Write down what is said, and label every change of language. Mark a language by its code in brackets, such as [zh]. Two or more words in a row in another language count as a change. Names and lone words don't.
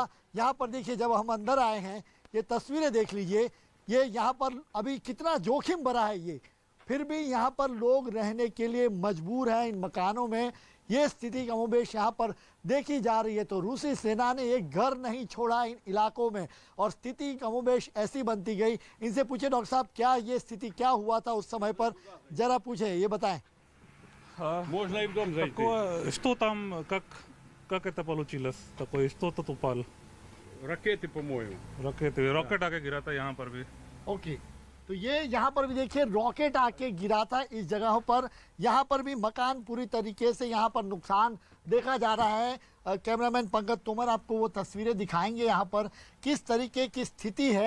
[hi] यहाँ पर देखिए, जब हम अंदर आए हैं, ये तस्वीरें देख लीजिए, ये यहाँ पर अभी कितना जोखिम भरा है ये, फिर भी यहाँ पर लोग रहने के लिए मजबूर हैं इन मकानों में। ये स्थिति कमोबेश यहाँ पर देखी जा रही है। तो रूसी सेना ने एक घर नहीं छोड़ा इन इलाकों में और स्थिति कमोबेश ऐसी बनती गई। इनसे पूछे डॉक्टर साहब, क्या ये स्थिति क्या हुआ था उस समय पर, जरा पूछे, ये बताएं। [ru] Можно и в дом зайти. Что там, как это получилось? Такое, что-то упало. Ракеты, по-моему. [hi] रॉकेट आके गिरा था यहाँ पर भी। ओके, तो ये यहाँ पर भी देखिए रॉकेट आके गिरा था इस जगहों पर। यहाँ पर भी मकान पूरी तरीके से यहाँ पर नुकसान देखा जा रहा है। कैमरामैन पंकज तोमर आपको वो तस्वीरें दिखाएंगे यहाँ पर किस तरीके की स्थिति है।